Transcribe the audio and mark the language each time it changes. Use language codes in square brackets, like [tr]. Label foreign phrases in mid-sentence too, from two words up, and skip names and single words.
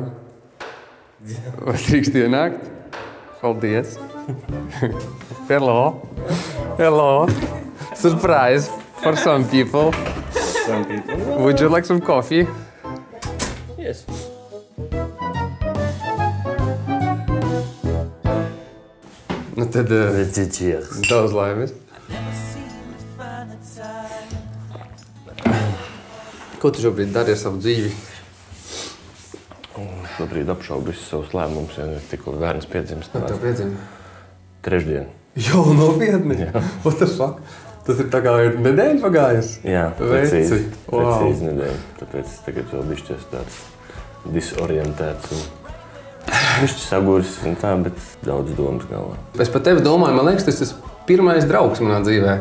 [lv] Vai drīkst ienākt? Paldies! [en] Hello! Hello! Surprise for some people. Some people. Would you like some coffee? Yes. [lv] Nu tad [en] Cheers. [lv] daudz laimes. Ko tu šobrīd dari ar savu dzīvi? Šobrīd apšaubu visus savus lēmumus, ja tikko bērns piedzimst. Tev piedzima? Trešdien. Jau nopietni? Jā. [en] What the fuck? [lv] Tas ir tā kā ir nedēļa pagājusi? Jā, Veci. precīzi nedēļa. Tāpēc tagad vēl bišķies tāds disorientēts un bišķi sagūris un tā, bet daudz domas galvā. Es par tevi domāju, man liekas, tas ir pirmais draugs manā dzīvē.